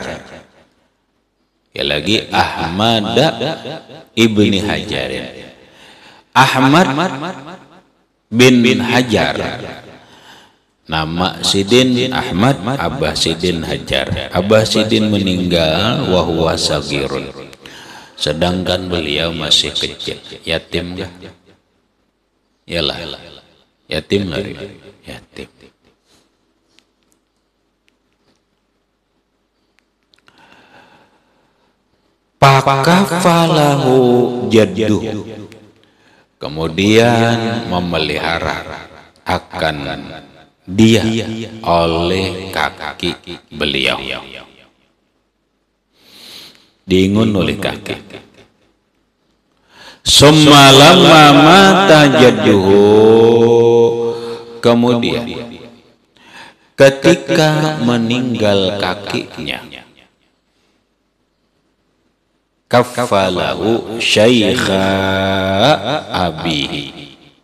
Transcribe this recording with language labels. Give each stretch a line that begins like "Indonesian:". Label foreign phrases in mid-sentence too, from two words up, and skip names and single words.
Indonesian: Ya lagi Ahmad ibni Hajar. Ahmad bin Hajar. Nama Sidin Ahmad, Abah Sidin Hajar. Abah Sidin meninggal
Arabic: wa huwa sagirun,
Indonesian: sedangkan beliau masih kecil. Yatim enggak? Yalah. Yatim lari, yatim.
Arabic: Pakafalahu jadduh,
Indonesian: kemudian memelihara akan dia oleh kaki beliau, diingun oleh kaki.
Arabic: Summa lamma mata jadduhu,
Indonesian: kemudian ketika meninggal kakinya,
Arabic: kafalahu syaikha abihi,